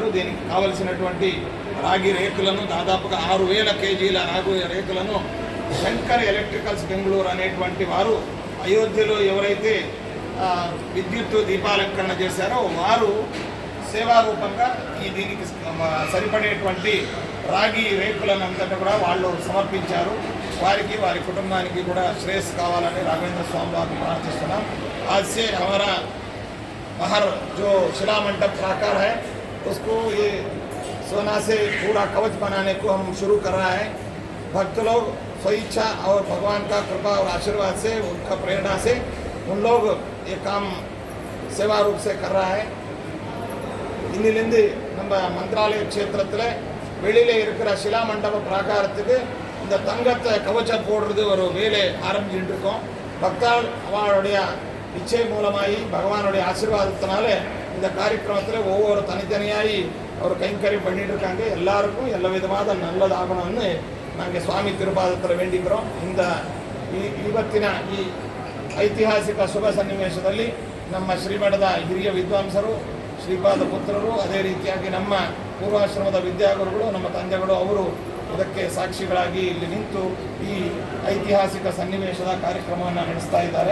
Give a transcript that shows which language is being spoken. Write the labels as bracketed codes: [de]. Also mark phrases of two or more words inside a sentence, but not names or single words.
[te] దీనికి కావలసినటువంటి రాగి రేకులను దాదాపుగా 6000 కేజీల రాగి రేకులను శంకర్ ఎలక్ట్రికల్స్ బెంగళూరు అనేటువంటి వారు అయోధ్యలో ఎవరైతే విద్యుత్ దీపాలంకరణ చేశారో వారు సేవారూపంగా ఈ దీనికి సరిపడేటువంటి రాగి రేకులను అంతటా కూడా వాళ్ళు సమర్పించారు. వారికి వారి కుటుంబానికి కూడా శ్రేయస్సు కావాలని రాఘవేంద్ర స్వామి వారిని ప్రార్థిస్తున్నాం. [hi] आज से हमारा बाहर जो शिला मंडप प्राकार है उसको ये सोना से पूरा कवच बनाने को हम शुरू कर रहा है. भक्त लोग स्वेच्छा और भगवान का कृपा और आशीर्वाद से, उनका प्रेरणा से उन लोग ये काम सेवा रूप से कर रहा है. [ta] இன்னிலிருந்து நம்ம மந்திராலய க்ஷேத்திரத்தில் வெளியில இருக்கிற சிலா மண்டப பிராகாரத்துக்கு இந்த தங்கத்தை கவச்சம் போடுறது ஒரு வேலை ஆரம்பிச்சுட்டு இருக்கோம். பக்தாள் அவளுடைய இச்சை மூலமாகி பகவானுடைய ஆசீர்வாதத்தினால இந்த காரியக்கிரமத்தில் ஒவ்வொரு தனித்தனியாகி அவர் கைங்கரியம் பண்ணிட்டு இருக்காங்க. எல்லாருக்கும் [kn] ಎಲ್ಲ ವಿಧವಾದ [ta] நல்லதாகணும்னு நாங்கள் சுவாமி திருಪಾದத்தில் வேண்டிக்கிறோம். [kn] இந்த ಇವತ್ತಿನ ಈ ಐತಿಹಾಸಿಕ ಶುಭ ಸನ್ನಿವೇಶದಲ್ಲಿ ನಮ್ಮ ಶ್ರೀಮಠದ ಹಿರಿಯ ವಿದ್ವಾಂಸರು, ಶ್ರೀಪಾದ ಪುತ್ರರು, ಅದೇ ರೀತಿಯಾಗಿ ನಮ್ಮ ಪೂರ್ವಾಶ್ರಮದ ವಿದ್ಯಾಗುರುಗಳು, ನಮ್ಮ ತಂದೆಗಳು ಅವರು ಇದಕ್ಕೆ ಸಾಕ್ಷಿಗಳಾಗಿ ಇಲ್ಲಿ ನಿಂತು ಈ ಐತಿಹಾಸಿಕ ಸನ್ನಿವೇಶದ ಕಾರ್ಯಕ್ರಮವನ್ನು ನಡೆಸ್ತಾ ಇದ್ದಾರೆ.